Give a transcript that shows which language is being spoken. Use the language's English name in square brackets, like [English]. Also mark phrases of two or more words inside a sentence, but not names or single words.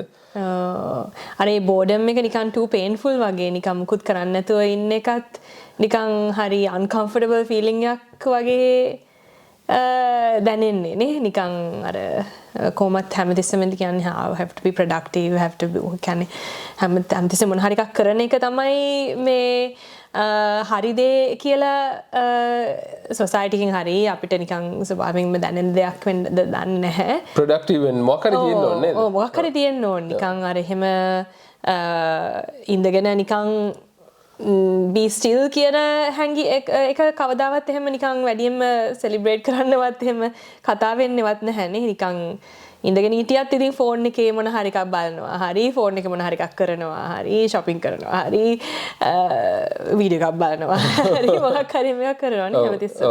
[Sinhala] අර ඒ බෝඩම් එක නිකන් [English] too painful [Sinhala] වගේ නිකන් මුකුත් කරන්න නැතුව ඉන්න එකත් නිකන් හරි [English] uncomfortable feeling [Sinhala] එකක් වගේ දැනෙන්නේ නේ නිකන් අර කොහොමත් හැමතිස්සෙම කියන්නේ [English] have to be productive have to be [Sinhala] කියන්නේ හැමතිස්සෙම මොන හරි එකක් කරන එක තමයි මේ හරි දේ කියලා සොසයිටිකින් හරි අපිට නිකන් ස්වභාවයෙන්ම දැනෙන දෙයක් වෙන්න දන්නේ නැහැ ප්‍රොඩක්ටිව් වෙන්න මොකක් හරි තියෙන්න ඕනේ නේද ඔව් මොකක් හරි තියෙන්න ඕනේ නිකන් අර එහෙම ඉඳගෙන නිකන් [English] be still [Sinhala] කියන හැංගි එක කවදාවත් එහෙම නිකන් වැඩියෙන්ම සෙලිබ්‍රේට් කරන්නවත් එහෙම කතා වෙන්නේවත් නැහැ නේ නිකන් ඉඳගෙන හිටියත් ඉතින් ෆෝන් එකේ මොන හරි එකක් බලනවා හරි ෆෝන් එකේ මොන හරි එකක් කරනවා හරි shopping කරනවා හරි වීඩියෝ එකක් බලනවා හරි මොකක් හරි මේක කරනවා නේ හැමතිස්සෙම